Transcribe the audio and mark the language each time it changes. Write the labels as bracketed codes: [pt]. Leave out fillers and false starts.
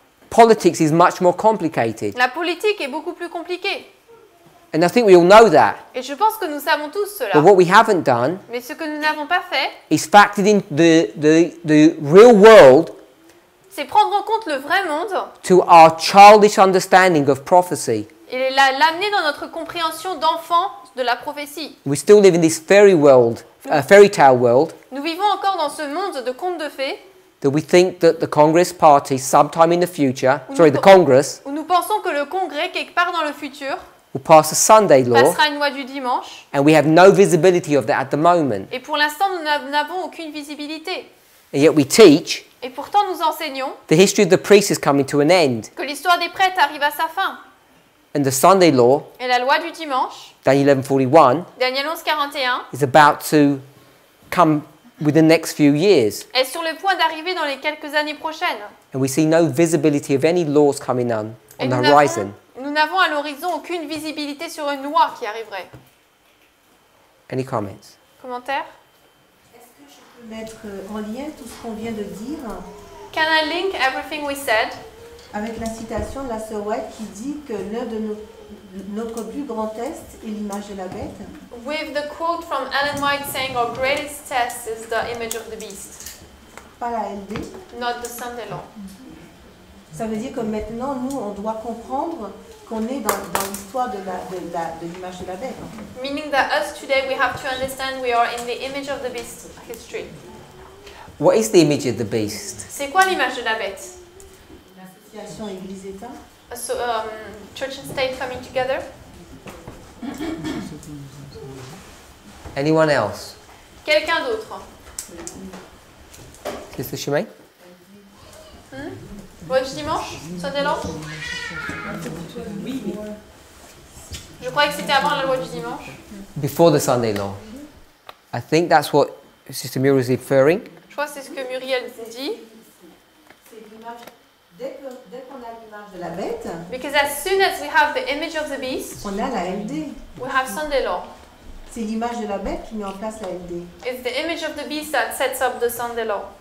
[en] politics is much more complicated. [fr] la politique est beaucoup plus compliquée. [en] And I think we all know that. [fr] Et je pense que nous savons tous [en] But [fr] cela. [en] what we haven't done [fr] Mais ce que nous n'avons pas fait, [en] is factored in the real world [fr] c'est prendre en compte le vrai monde [en] to our childish understanding of prophecy. [fr] et l'amener dans notre compréhension d'enfant de la prophétie. [en] We still live in this fairy tale world, [fr] Nous vivons encore dans ce monde de contes de fées [en] that we think that the Congress party, sometime in the future, [fr] où [en] Congress, [fr] où nous pensons que le Congrès, quelque part dans le futur, [en] will pass a Sunday law, [fr] passera une loi du dimanche. [en] and we have no visibility of that at the moment. [fr] Et pour l'instant, nous n'avons aucune visibilité. [en] And yet we teach [fr] Et pourtant, nous enseignons [en] the history of the priest is coming to an end. [fr] que l'histoire des prêtres arrive à sa fin. [en] And the Sunday law, [fr] Et la loi du dimanche, [en] Daniel 11:41, [fr] Daniel 11:41, [en] is about to come within the next few years. [fr] est sur le point d'arriver dans les quelques années prochaines. [en] And we see no visibility of any laws coming on [fr] Et [en] the horizon. [fr] nous n'avons à l'horizon aucune visibilité sur une loi qui arriverait. [en] Any comments? [fr] Commentaire? Est-ce que je peux mettre en lien tout ce qu'on vient de dire [en] Can I link everything we said [fr] avec la citation de la sœur White qui dit que l'un de notre plus grand test est l'image de la bête? [en] with the quote from Ellen White saying our greatest test is the image of the beast, [fr] Pas la LD. [en] not the Sunday law. [fr] Ça veut dire que maintenant, nous, on doit comprendre qu'on est dans l'histoire de l'image de la bête. En fait. [en] Meaning that us today we have to understand we are in the image of the beast history. What is the image of the beast? [fr] C'est quoi l'image de la bête? L'association Église-État. [en] So, church and state coming together. Anyone else? [fr] Quelqu'un d'autre? [en] Sister Shimei? [fr] Loi du dimanche? [en] Sunday law? [fr] Je croyais que c'était avant la loi du dimanche. [en] Before the Sunday law. I think that's what Sister Muriel is referring. [fr] Je crois que c'est ce que Muriel dit. C'est l'image. Dès qu'on a l'image de la bête, [en] Because as soon as we have the image of the beast, [fr] on a la LD. [en] we have Sunday law. [fr] C'est l'image de la bête qui met en place la LD. [en] It's the image of the beast that sets up the Sunday law,